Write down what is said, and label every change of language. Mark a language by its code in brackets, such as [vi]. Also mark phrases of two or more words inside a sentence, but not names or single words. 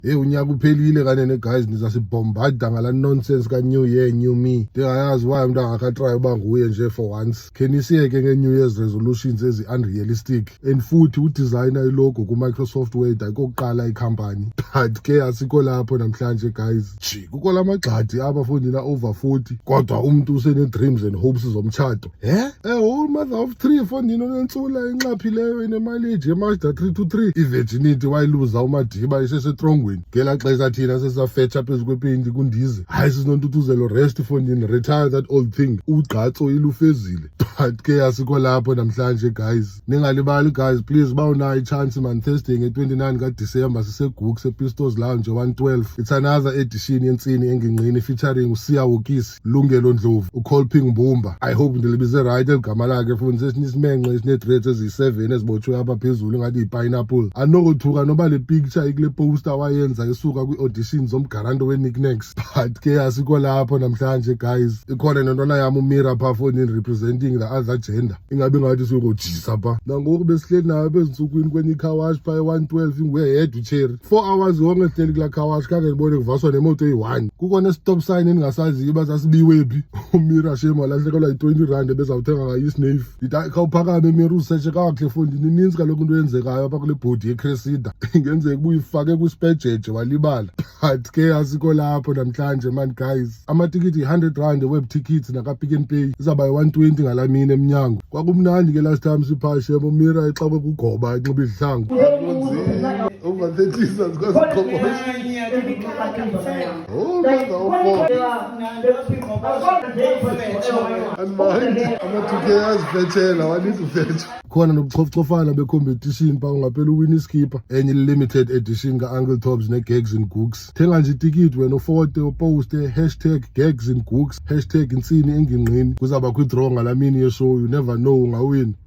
[xh] unyaka uphelile kanene guys nizasibombarda ngala nonsense ka [en] New Year New Me. [xh] Ndingayazi why umuntu angakatry uba nguye nje [en] for once. [xh] Khenisiyeke nge- [en] New Year's resolutions [xh] ezi-unrealistic and futhi udesigner ilogo ku-Microsoft Word ayikokuqala ikhampani. But ke asikho lapho namhlanje guys. Kukho lamagxadi abafundina over 40 kodwa umuntu usene- [en] dreams and hopes [xh] zomtshato. [en] A whole mother of [xh] 3 fondini onentsula enxaphileyo enemaleji eMazda 323. I-virginity wayiluza uMadiba isesetrongweni. Ngela xesha thina sesafetsha phezu kwepeyinti kundize. Hayi sizinontuthuzelo rest fondini, [en] retire that old thing. [xh] Ugqatso ilufezile. But ke asikho lapho namhlanje guys. Ningalibali guys, please bawunayo ichance man, Thursday nge-29 kaDisemba siseGook sePistols Lounge 112. [en] It's another edition [xh] yentsini engingqini featuring uSiya Wokisi, Lungelo Ndlovu, uColping Mbumba. [en] I hope [xh] ndilibize right eligama lakhe futhi sesinezimenqe esinedrates eziyi7 ezibotshwe apha phezulu ngathi yipineapple. Anokuthuka noba le picture ikule poster wayenza esuka kwi-audition zomgaranto we-Nicknacks. But ke asikho lapho namhlanje guys. Ikhona nentwana yami uMira pha fondini [en] representing the other gender. [xh] Ingabe ngathi siyokujisa pha. Nangoku besihleli nayo bezinsukwini kwenye car pha e112 inguye yedwa uCherry. [en] 4 hours [xh] wonke sihleli kula [en] car wash [xh] kange ngibone kuvaswa nemoto eyi1. Kukhona [en] stop sign [xh] eningasaziyo basasibiwephi. uMira shema lahlekelwa yi20 bezawuthenga ngayisnave. Khawuphakame Mira usearche kahle fondini, ininzi kaloku into eyenzekayo apha kule bhodi yeCressida. Ingenzeka uba uyifake kwispejeje walibala. But ke asikho lapho namhlanje man guys. Amatikiti yi100 [en] web tickets [xh] naka-Pick n Pay izaba yi120 ngalamini emnyango. Kwakumnandi ke [en] last time [xh] siphashe uMira exakwe kugoba enxiba izihlangu. [en] Over 30 years [xh] kwaziqhoboshwa. [en] Oh mother of [xh] and manje ama-2K azivethela wanithi uvetsha. Khona nobuchofchofana be-competition pha ungaphela uwin iskipper enye [en] limited edition [xh] ka-UNKLE THOBZ ne-Gags and Gooks. Thenga nje itikiti wena ufote uposte #Gags and Gooks #insini engingqini. Kuzaba kwi-draw ngalamini yeshow, [en] you never know [xh] ungawini.